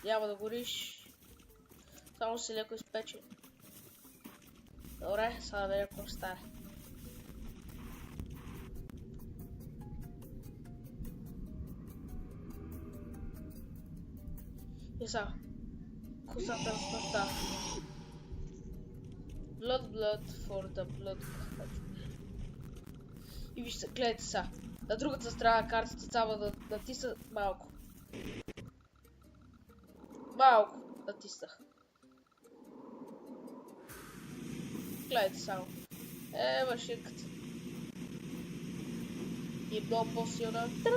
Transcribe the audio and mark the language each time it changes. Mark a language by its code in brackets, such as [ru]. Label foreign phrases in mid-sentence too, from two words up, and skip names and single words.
[bg] Няма да гориш. Само си леко изпече. Добре, сега да видим какво ще стане. И сега. Косата на смъртта. [en] Blood for the blood. [bg] И вижте, гледайте сега. На другата страна картата само да натисна малко. Малко натиснах. Гледайте само. Машинката. И е много по-силна.